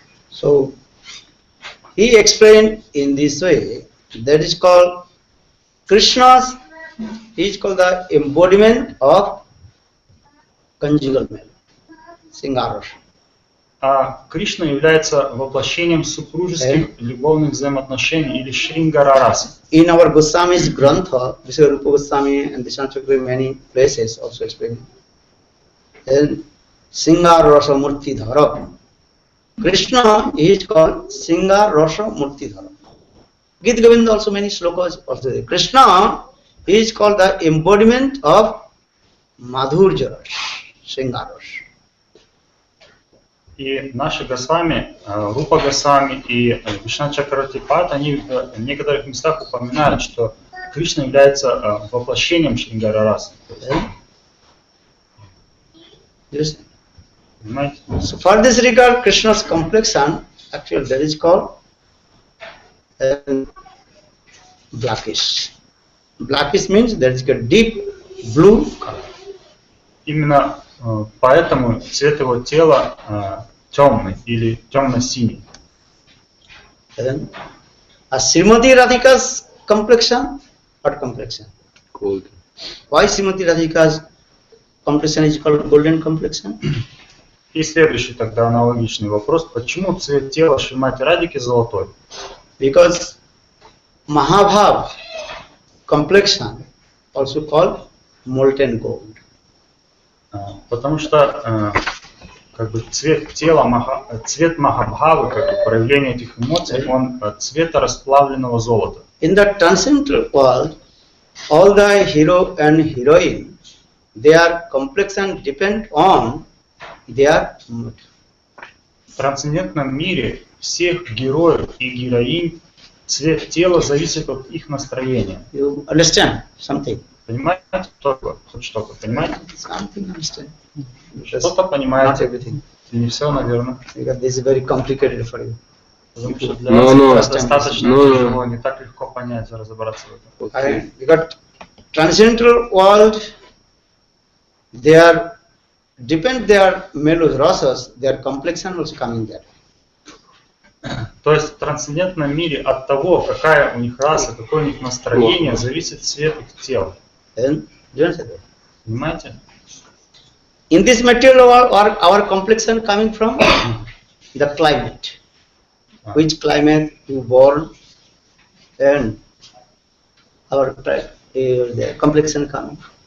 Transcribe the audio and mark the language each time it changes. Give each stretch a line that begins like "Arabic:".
English: So he explained in this way. That is called Krishna's. He is called the embodiment of conjugal mellow, Singaras.
Russian: А Кришна является воплощением супружеских любовных взаимоотношений или Шрингара-расы.
English: In our Goswami's Grantha, Vishwarupa Goswami and Nishanta-bhaджан many places also explain. Then Singarasa Murti Dhara. Krishna is called Singarasa Murti Dhara. Gita Govinda also many slokas also there. Krishna is called the embodiment of Madhurja, Singaras.
Russian: И наши Госвами, Рупа Госвами и Вишна-чакратипат, они в некоторых местах упоминают, что Кришна является воплощением Шрингара-расы. Понимаете?
English: So for this regard, Krishna's complexion, actually that is called blackish. Blackish means that is a deep blue color.
Russian: Именно поэтому цвет его тела темный или темно-синий.
English: A Srimati Radhika's complexion, what complexion? Golden. Why Srimati Radhika's complexion is called golden complexion?
Russian: И следующий тогда аналогичный вопрос. Почему цвет тела Шримати Радхики золотой?
English: Because Mahabhav complexion also called molten gold.
Russian: Потому что как бы цвет тела, цвет Махабхавы, как бы проявление этих эмоций, он цвета расплавленного золота.
English: In the transcendental world, all the hero and heroine, their complexion depend on their mood.
Russian: В трансцендентном мире всех героев и героинь цвет тела зависит от их настроения.
English: You understand something?
Russian: Понимаете что-то? Хоть что-то, понимаете?
English: Something understand.
Russian: Что-то
English: Not
Russian: понимаете.
English: everything.
Russian: Не все, наверное.
English: Because this is very complicated for you.
Russian: Потому что для вас это достаточно тяжело, не так легко понять, разобраться в этом.
English: Because transcendental world, their depend their mellow rasas, their complexion also coming there.
Russian: То есть в трансцендентном мире от того, какая у них раса, какое у них настроение, зависит цвет их тела.
English: Then, you understand that?
Russian: Понимаете?
English: In this material world, our complexion coming from the climate. Which climate you born, and our the complexion coming.